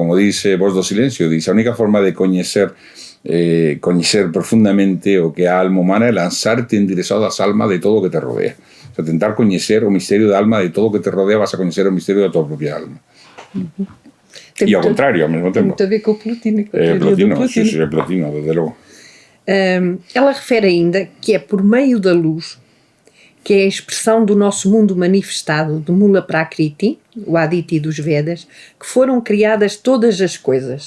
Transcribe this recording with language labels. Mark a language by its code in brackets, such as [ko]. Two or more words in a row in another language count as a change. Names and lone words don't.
[gl] Como dice Voz do Silencio, dice, a única forma de coñecer profundamente o que é a alma humana é lanzarte enderezado ás almas de todo o que te rodea. [es] O sea, [gl] tentar coñecer o misterio da alma de todo o que te rodea, vas a coñecer o misterio da tua propia alma. E ao contrario, ao mesmo tempo. [pt] Tem muito a ver com o Plotino. [gl] Sí, é Plotino, desde logo. [pt] Ela refere ainda que é por meio da luz, que é a expressão do nosso mundo manifestado, do Mula Prakriti, o Aditi dos Vedas, que foram criadas todas as coisas.